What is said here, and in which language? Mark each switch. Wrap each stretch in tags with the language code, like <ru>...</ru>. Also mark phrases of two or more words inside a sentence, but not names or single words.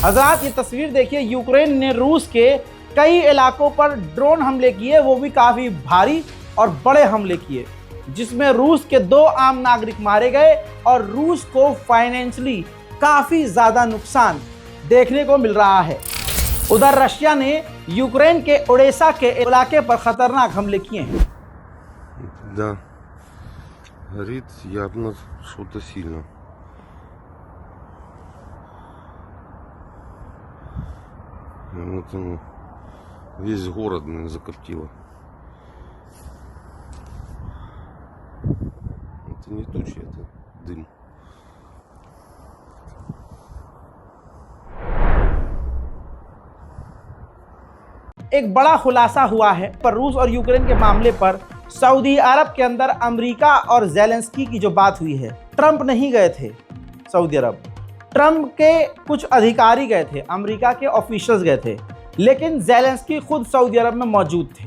<hi>हजरात ये तस्वीर देखिए, यूक्रेन ने रूस के कई इलाकों पर ड्रोन हमले किए, वो भी काफ़ी भारी और बड़े हमले किए, जिसमें रूस के 2 आम नागरिक मारे गए और रूस को फाइनेंशियली काफ़ी ज़्यादा नुकसान देखने को मिल रहा है। उधर रशिया ने यूक्रेन के ओडेसा के इलाके पर खतरनाक हमले किए हैं।</hi> <ru>Да, горит явно что-то сильно. Вот оно, весь город, наверное, закоптило. Это не тучи, это дым.</ru> <hi>एक बड़ा खुलासा हुआ है पर रूस और यूक्रेन के मामले पर सऊदी अरब के अंदर अमेरिका और ज़ेलेंस्की की जो बात हुई है, ट्रम्प नहीं गए थे सऊदी अरब, ट्रम्प के कुछ अधिकारी गए थे, अमेरिका के ऑफिशियल्स गए थे, लेकिन ज़ेलेंस्की खुद सऊदी अरब में मौजूद थे।</hi>